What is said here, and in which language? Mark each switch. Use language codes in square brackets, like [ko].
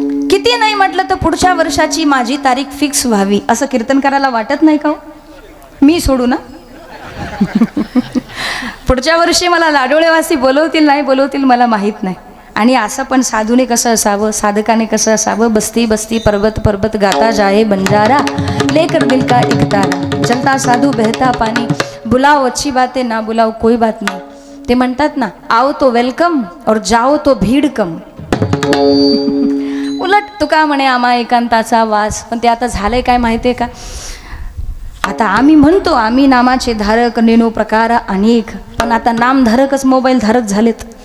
[mr] किती नाही म्हटलं तर पुढच्या वर्षाची माझी तारीख फिक्स व्हावी असं कीर्तन करायला वाटत नाही का हो? मी सोडू ना. पुढच्या वर्षी मला लाडोळेवासी बोलवतील नाही बोलवतील मला माहीत नाही. आणि असं पण साधूने कसं असावं, साधकाने कसं असावं. [hi] बस्ती बस्ती पर्वत पर्वत गाता जाए बंजारा, लेकर दिल का एक तारा, चलता साधू बहता पानी, बुलाओ अच्छी बातें ना बुलाओ कोई बात नहीं, [mr] ते म्हणतात ना, [hi] आओ तो वेलकम और जाओ तो भीड कम. [mr] उलट तुका म्हणे आम्हा एकांताचा वास. पण ते आता झालंय काय माहितीये का, आता आम्ही म्हणतो आम्ही नामाचे धारक नेनो प्रकार अनेक, पण आता नामधारकच मोबाईल धारक झालेत.